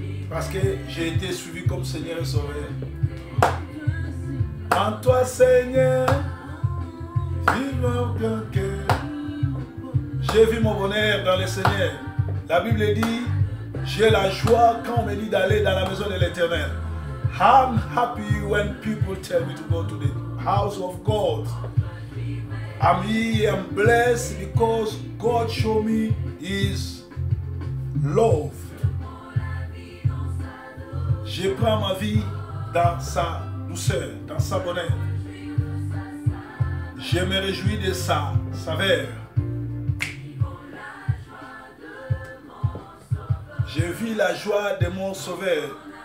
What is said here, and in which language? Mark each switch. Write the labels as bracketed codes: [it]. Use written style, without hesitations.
[fr] Parce que j'ai été suivi comme Seigneur et Sauveur. En toi, Seigneur, vive mon cœur. J'ai vu mon bonheur dans le Seigneur. La Bible dit, j'ai la joie quand on me dit d'aller dans la maison de l'Éternel. [en] I'm happy when people tell me to go to the house of God. I'm here, I'm blessed because God showed me His love. [fr] Je prends ma vie dans sa douceur, dans sa bonheur. Je me réjouis de sa saveur. Je vis la joie de mon Sauveur.